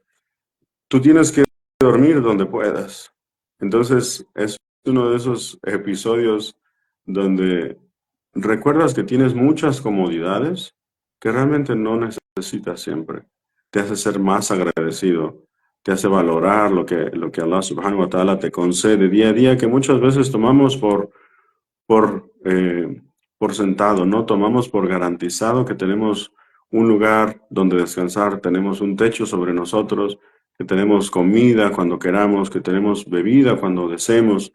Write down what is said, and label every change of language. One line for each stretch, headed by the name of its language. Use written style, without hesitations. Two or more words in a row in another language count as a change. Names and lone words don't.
Spanish: Tú tienes que dormir donde puedas. Entonces, es uno de esos episodios donde recuerdas que tienes muchas comodidades que realmente no necesitas siempre. Te hace ser más agradecido, te hace valorar lo que
Arabic: الله سبحانه وتعالى
Spanish: te concede día a día, que muchas veces tomamos por, eh, por sentado, ¿no? Tomamos por garantizado que tenemos un lugar donde descansar, tenemos un techo sobre nosotros, que tenemos comida cuando queramos, que tenemos bebida cuando deseemos.